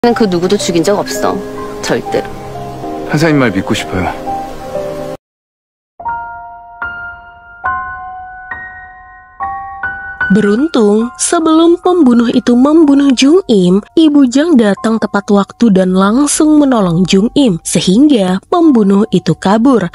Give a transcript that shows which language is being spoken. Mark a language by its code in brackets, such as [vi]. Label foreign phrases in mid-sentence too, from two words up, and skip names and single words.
[ko] 그 누구도 죽인 적 없어. 절대로. 판사님 말 믿고 싶어요. [id] Beruntung, sebelum pembunuh itu membunuh Jung Im, Ibu Jang datang tepat waktu dan langsung menolong Jung Im, sehingga pembunuh itu kabur.